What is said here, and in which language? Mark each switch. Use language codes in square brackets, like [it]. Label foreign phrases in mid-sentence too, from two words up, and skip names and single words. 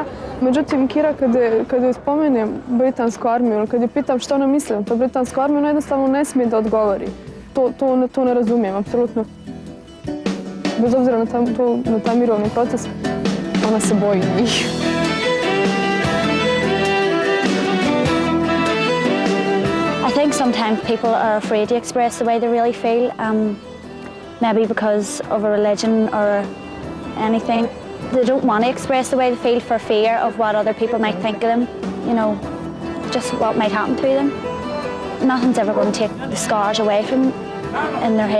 [bs] Međutim, Ciara kad joj spomene britansku armiju, kad je pitam što ona misli o toj britanskoj armiji, ona jednostavno ne smije da odgovori. To ne razumijem, apsolutno. Bez obzira na taj mirovni proces, ona se boji njih. [en] I think sometimes people are afraid to express the way they really feel, maybe because of a religion or anything. They don't want to express the way they feel for fear of what other people might think of them, you know, just what might happen to them. Nothing's ever going to take the scars away from in their head.